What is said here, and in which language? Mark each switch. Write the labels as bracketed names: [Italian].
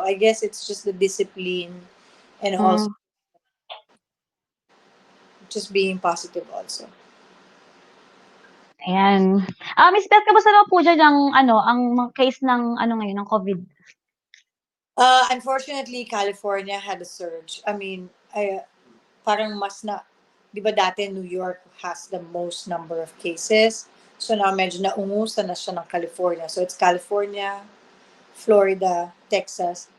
[English] I guess it's just the discipline and also Mm. just being positive also. Ayan. [Filipino] Miss Beth, kamusta naman po diyan ang mga case ng ngayon, ng COVID? [English] Unfortunately, California had a surge. I mean, [Filipino] parang mas na, di ba dati [English] New York has the most number of cases. [Filipino] So now medyo naungusan na siya ng California. [English] So it's California, Florida, Texas.